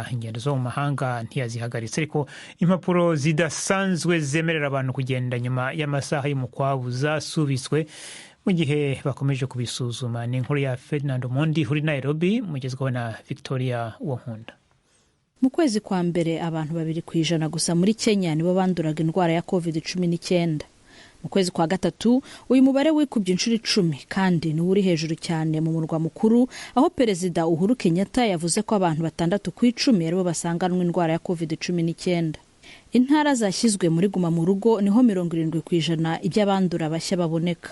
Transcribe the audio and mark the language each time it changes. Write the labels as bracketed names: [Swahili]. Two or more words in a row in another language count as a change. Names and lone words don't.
[Kinyarwanda] Ingendo zo mu mahanga ntiyazihagaritse, ariko impapuro zidasanzwe zemerera abantu kugenda nyuma y'amasaha y'umukwabu zasubitswe mu gihe bakomeje kubisuzuma. Ni inkuru ya Ferdinand Mondi uri Nairobi, mugezweho na Victoria Wonkunda. Mu kwezi kwa mbere abantu 2% gusa muri Kenya nibo banduraga indwara ya COVID-19. Mu kwezi kwa gatatu uyu mubare wikubye inshuro 10 kandi ni uri hejuru cyane mu murwa mukuru, aho Perezida Uhuru Kenyatta yavuze ko abantu 6 ku 10 aribo basanganwa indwara ya COVID-19. Intara zashyizwe muri guma mu rugo niho 70% iby'abandura bashya baboneka.